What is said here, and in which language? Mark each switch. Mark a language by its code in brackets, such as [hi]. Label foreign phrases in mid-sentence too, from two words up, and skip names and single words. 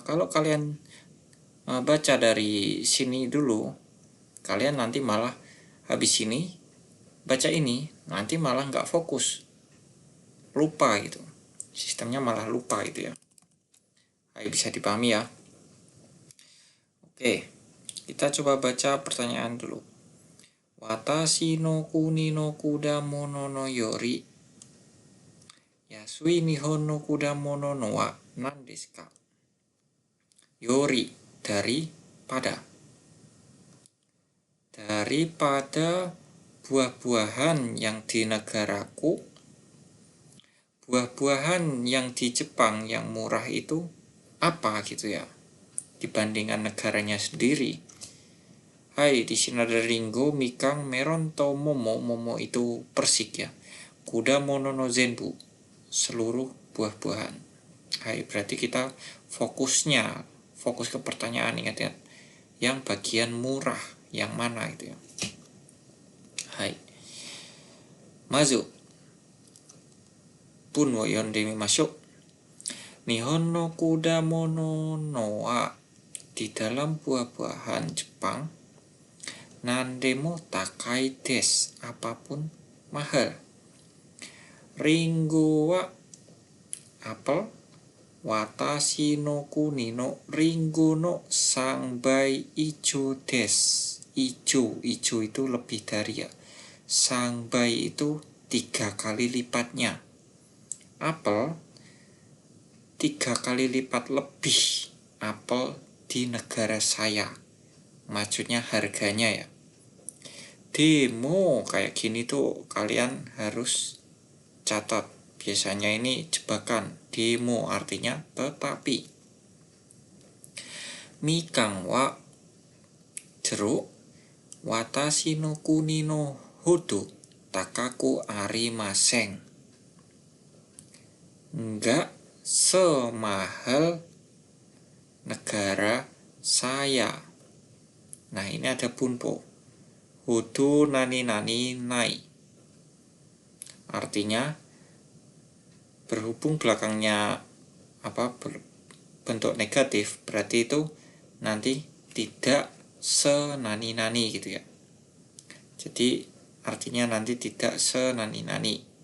[id] Kalau kalian baca dari sini dulu, kalian nanti malah habis ini baca ini, nanti malah nggak fokus, lupa gitu. Sistemnya malah lupa gitu ya. Ayo bisa dipahami ya. Oke, kita coba baca pertanyaan dulu. [ja] 私の国の果物のより安い日本の果物のは何ですか? Yori, [id] daripada. Daripada buah-buahan yang di negaraku, buah-buahan yang di Jepang yang murah itu apa gitu ya, dibandingkan negaranya sendiri. Hai, di sini ada ringo, mikang, meron, to, momo. Momo itu persik ya. [ja] 果物の全部, [id] seluruh buah-buahan. Hai, berarti kita fokus ke pertanyaan, ingat-ingat. Yang bagian murah, yang mana itu ya. [ja] はい。まず. 文を読んでみましょう。日本の果物のは, [id] di dalam buah-buahan Jepang, [ja] なんでも高いです, [id] apapun mahal. [ja] りんごは apel, 私の国のりんごの三倍以上です. [id] Ijo itu lebih dari ya. Sangbai itu 3 kali lipatnya. Apel 3 kali lipat lebih apel di negara saya. Maksudnya harganya ya. Demo kayak gini tuh kalian harus catat. Biasanya ini jebakan. Demo artinya tetapi. [ja] みかんは jeruk, 私の国のほど高くありません. [id] Enggak semahal negara saya. Nah ini ada bunpo. [ja] ほどなになにない. [id] Artinya berhubung belakangnya bentuk negatif, berarti itu nanti tidak senani-nani gitu ya. Jadi artinya nanti tidak senani-nani.